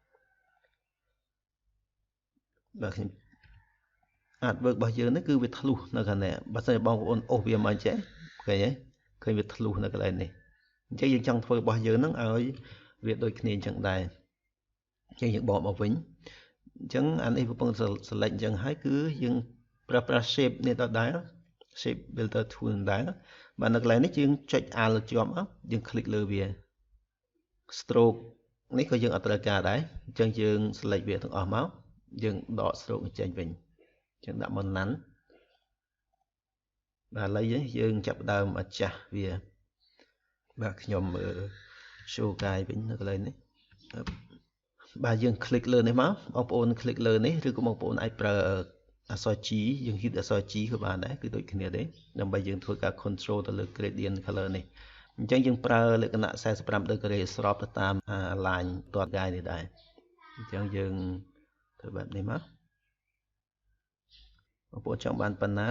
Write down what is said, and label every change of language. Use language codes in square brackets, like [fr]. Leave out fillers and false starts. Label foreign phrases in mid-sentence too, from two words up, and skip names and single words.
[km] បាទខ្ញុំ artwork របស់យើងនេះគឺវាធ្លុះនៅខាងនេះបើសិនបងប្អូនអូសវាមកចេះឃើញទេឃើញវាធ្លុះនៅកន្លែងនេះ អញ្ចឹងយើងចង់ធ្វើរបស់យើងហ្នឹងឲ្យវាដូចគ្នាអញ្ចឹងដែរអញ្ចឹងយើងបកមកវិញអញ្ចឹងអានេះកំពុង select អញ្ចឹងហើយគឺយើងប្រើប្រាស់ shape នេះដដែល [en] shape builder tool [km] ដែរបាទនៅកន្លែងនេះយើងចុច Alt ជាប់មកយើង click លើវា stroke នេះក៏យើងអត់ត្រូវការដែរអញ្ចឹងយើង select វាទាំងអស់មកយើងដក stroke ចេញវិញអញ្ចឹងដាក់មកណាន់ បាទឥឡូវយើងចាប់ដើមអាចាស់វាបាទខ្ញុំ [en] show guide [km] វិញនៅកន្លែងនេះបាទយើង click លើនេះមកបងប្អូន click លើនេះឬក៏បងប្អូនអាចប្រើអក្សរ G យើង hit អក្សរ G ក៏បានដែរគឺ ដូចគ្នាទេដើម្បីយើងធ្វើការ control ទៅលើ [en] gradient color [km] នេះអញ្ចឹងយើងប្រើលក្ខណៈ45 degree ស្របទៅតាម line ទាត់ guide នេះដែរអញ្ចឹងយើងធ្វើបែបនេះមកបងប្អូនចង់បានប៉ុណ្ណា